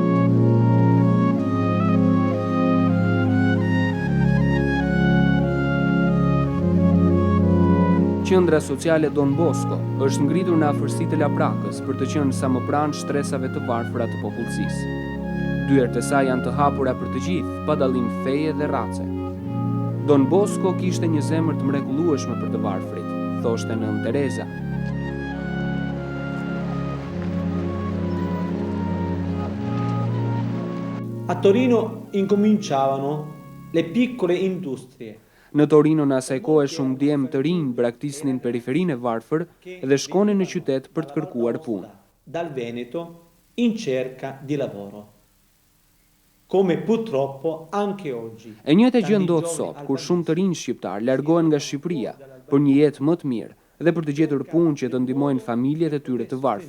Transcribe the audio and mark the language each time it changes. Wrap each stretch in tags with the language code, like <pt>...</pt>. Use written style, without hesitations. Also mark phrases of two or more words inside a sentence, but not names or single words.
<sq>Qendra sociale Don Bosco është ngritur në afërsi të Laprakës për të qenë sa më pranë shtresave të varfëra të popullsisë. Dyert e saj janë të hapura për të gjithë, pa dallim feje dhe race. Don Bosco kishte një zemër të mrekullueshme për të varfrit, thoshte nën Teresa.</sq> <it>A Torino incominciavano le piccole industrie.</it> <sq>Në Torino në asaj kohe shumë djemë të rinj braktisnin periferinë e varfër dhe shkonin në qytet për të kërkuar punë.</sq> <it>Dal Veneto in cerca di lavoro. Come purtroppo anche oggi.</it> <sq>E njëjta gjë ndodh sot, kur shumë të rinj shqiptar largohen nga Shqipëria për një jetë më të mirë dhe për të gjetur punë që të ndihmojnë familjet e tyre të varfra.</sq>